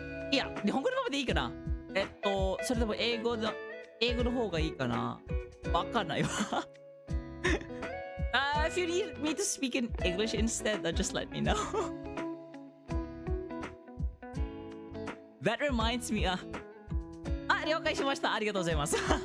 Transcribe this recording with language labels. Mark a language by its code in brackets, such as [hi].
[ja] いや日本語のままでいいかな。それとも英語の方がいいかな。わかんないわ。 [en] If you need me to speak in English instead, just let me know. That reminds me, [ja] 了解しました。ありがとうございます。